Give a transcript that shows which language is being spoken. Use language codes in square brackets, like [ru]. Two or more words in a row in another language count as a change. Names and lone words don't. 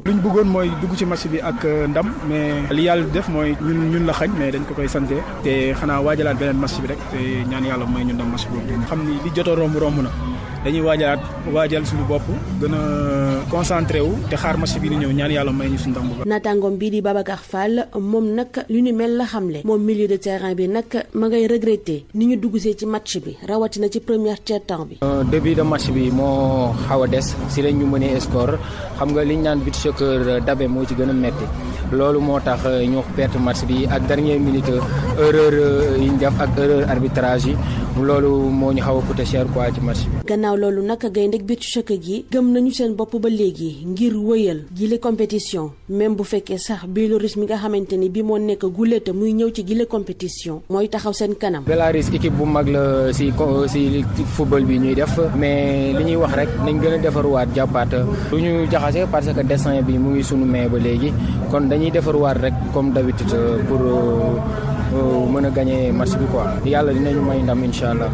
[wo] luñ bëggoon mooy dugg ci match bi ak ndam mais li yàlla def mooy ñun la xañ mais dañ ko koy sante te xanaa waajalaat beneen match bi rek te ñaan yàlla mooy ñu ndam match boobu xam ni li jot a romb na dañuy waajal suñu bopp gën a concentré wu te xaar match bi di ñëw ñaan yàlla may ñu suñu ndam bu baax. naataangoom bii di Babacar Fall moom nag lu ñu mel la xamle moom [fr] milieu de terrain [wo] bi nag ma ngay regretter ni ñu duggsee ci match bi rawatina ci [fr] première tiers-temps [wo] bi. [fr] début de match [wo] bi moo xaw a des si lañ ñu mënee score xam nga liñ naan but soccer dabe moo ci gën a metti loolu moo tax ñu perte match bi ak [fr] dernière minute erreur [wo] yi ñu def ak [fr] erreur arbitrage [wo] yi loolu moo ñu xaw a [fr] coûté cher quoi [wo] ci match bi. gannaaw loolu nag gaynde but soccer gi gëm nañu seen bopp ba léegi ngir wëyal gile compétition même bu fekkee sax Belarus mi nga xamante ni bi moo nekk guléeta muy ñëw ci gile compétition mooy taxaw seen kanam. Belarus équipe bu mag la si football bi ñuy def mais li ñuy wax rek nañ gën a defarwaat jàppaat lu ñu jaxase [fr] parce que [wo] dessin bi mu ngi sunu may ba léegi kon dañuy defarwaat rek [fr] comme d'habitude pour [wo] mën a [fr] gagner match [wo] bi quoi yàlla dinañu may ndam [ar] إن شاء الله.